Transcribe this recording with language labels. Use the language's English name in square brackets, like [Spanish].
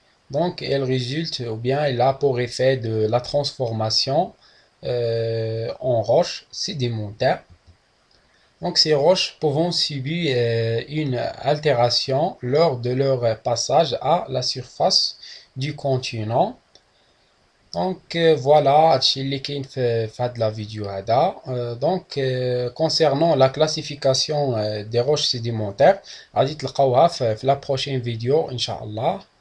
[French] Donc, elle résulte ou bien elle a pour effet de la transformation en roches sédimentaires. Donc, ces roches pouvant subir une altération lors de leur passage à la surface du continent. Donc voilà [Arabic] هادشي اللي كاين في هاد لا فيديو هذا. [French] Donc concernant la classification des roches sédimentaires [Arabic] غادي تلقاوها في [French] la prochaine vidéo ان شاء الله.